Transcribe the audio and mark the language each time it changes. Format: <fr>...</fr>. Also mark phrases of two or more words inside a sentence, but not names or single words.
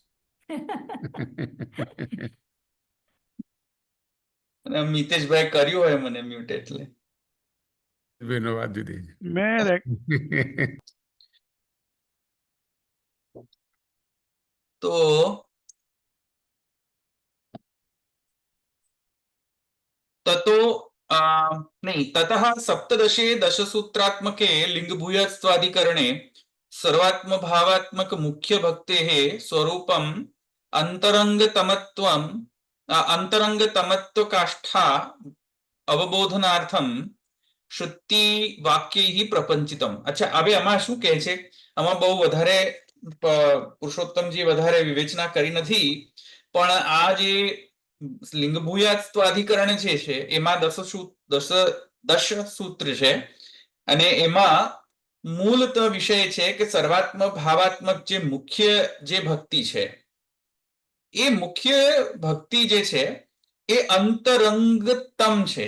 <gu>અને મિતેશભાઈ કર્યું હોય મને મ્યુટ એટલે. બેનો વાત જુદી છે. મેં</gu> <hi>તો ततो नहीं ततः</hi> <sa>सप्तदशे दशसूत्रात्मके लिंगभूयस्त्वाधिकरणे सर्वात्म भावात्मक मुख्य भक्तेः स्वरूपम् अंतरंगतमत्वम् अंतरंगतमत्व काष्ठा अवबोधनार्थम श्रुति वाक्यैः प्रपंचितम.</sa> <hi>अच्छा,</hi> <gu>હવે આમાં શું કહે છે? આમાં બહુ વધારે પુરુષોત્તમજી વધારે વિવેચના કરી નથી, પણ આ જે લિંગભૂયાત્વાધિકરણ જે છે એમાં દશ સૂત્ર છે, અને એમાં મૂળત વિષય છે કે સર્વાત્મ ભાવાત્મક જે મુખ્ય જે ભક્તિ છે, એ મુખ્ય ભક્તિ જે છે એ અંતરંગતમ છે.</gu>